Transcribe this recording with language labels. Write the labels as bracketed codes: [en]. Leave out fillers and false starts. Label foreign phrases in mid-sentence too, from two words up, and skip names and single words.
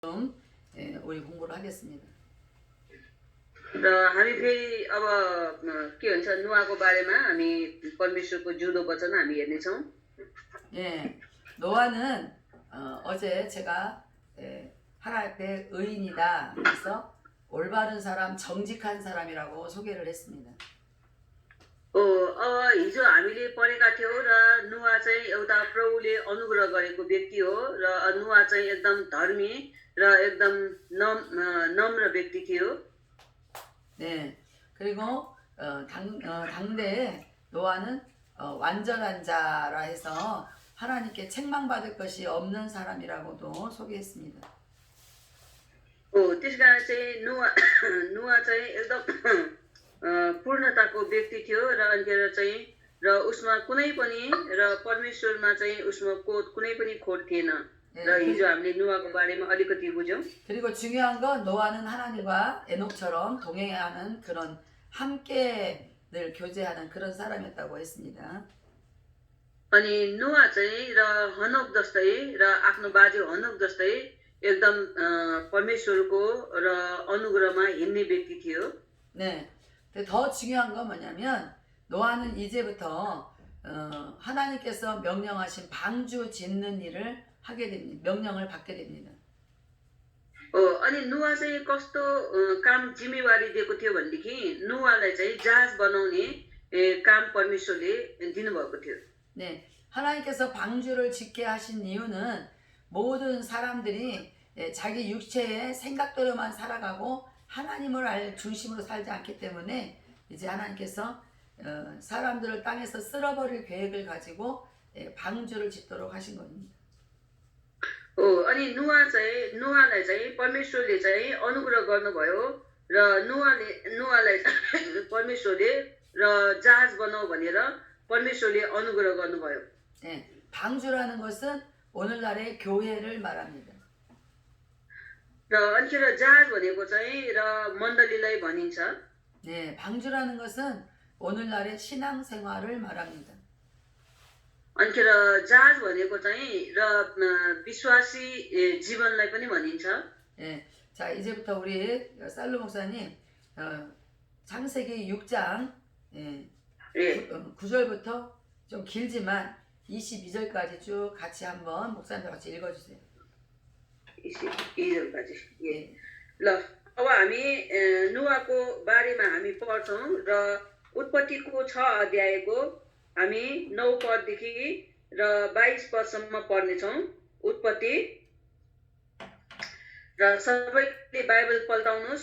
[ko] 좀 우리 공부를 하겠습니다. [ne] र हामी फेरि अब के भन्छ नुहाको बारेमा हामी परमेश्वरको जिउँदो वचन हामी हेर्नेछौँ। [ko] 예, 노아는 어제 제가 하나님 앞에 의인이다 그래서 올바른 사람, 정직한 사람이라고 소개를 했습니다. [ne] अब हिजो हामीले पढेका थियौँ र नुहा चाहिँ एउटा प्रभुले अनुग्रह गरेको व्यक्ति हो र नुहा चाहिँ एकदम धर्मी र एकदम नम्र व्यक्ति थियो। [ko] 네, 그리고 당대에 노아는 완전한 자라 해서 하나님께 책망받을 것이 없는 사람이라고도 소개했습니다. [ne] त्यसकारण चाहिँ नुहा चाहिँ एकदम पूर्णताको व्यक्ति थियो र अन्त्येर चाहिँ र उसमा कुनै पनि र परमेश्वरमा चाहिँ उसमा कुनै पनि खोट थिएन। र हिजो हामीले नुहाको बारेमा अलिकति बुझ्यौँ। [ko] 그리고 중요한 건 노아는 하나님과 에녹처럼 동행하는 그런 함께 늘 교제하는 그런 사람이었다고 했습니다. [ne] अनि नुहा चाहिँ र हनोक जस्तै र आफ्नो बाजे हनोक जस्तै एकदम परमेश्वरको र अनुग्रहमा हिँड्ने व्यक्ति थियो। [ko] 네. 근데 더 중요한 건 뭐냐면 노아는 이제부터 하나님께서 명령하신 방주 짓는 일을 하게 됩니다. 명령을 받게 됩니다. [ne] अनि नुहा चाहिँ कस्तो काम जिम्मेवारी दिएको थियो भनेदेखि नुहालाई चाहिँ जहाज बनाउने काम परमेश्वरले दिनुभएको थियो। [ko] 네. 하나님께서 방주를 짓게 하신 이유는 모든 사람들이 자기 육체의 생각대로만 살아가고 하나님을 알 중심으로 살지 않기 때문에 이제 하나님께서 사람들을 땅에서 쓸어버릴 계획을 가지고 방주를 짓도록 하신 겁니다. [ne] अनि नुहालाई चाहिँ परमेश्वरले चाहिँ अनुग्रह गर्नुभयो र नुहालाई परमेश्वरले र जहाज बनाऊ भनेर परमेश्वरले अनुग्रह गर्नुभयो। [ko] 네, 방주라는 것은 오늘날의 교회를 말합니다. [ne] र अन्तिर जहाज भनेको चाहिँ र मण्डलीलाई भनिन्छ। [ko] 네, 방주라는 것은 오늘날의 신앙생활을 말합니다. [ne] अन्तिर जहाज भनेको चाहिँ र विश्वासी जीवनलाई पनि भनिन्छ। [ko] 네, 자 이제부터 우리 살로 목사님 창세기 6장 9절부터 좀 길지만 22절까지 쭉 같이 한번 목사님과 같이 읽어주세요. 22절까지. 예. [ne] ल अब हामी नुहाको बारेमा हामी पढ्छौँ र उत्पत्तिको 6 अध्यायको हामी 9 पददेखि र 22 पदसम्म पढ्नेछौँ। उत्पत्ति र सबैले बाइबल पल्टाउनुहोस्।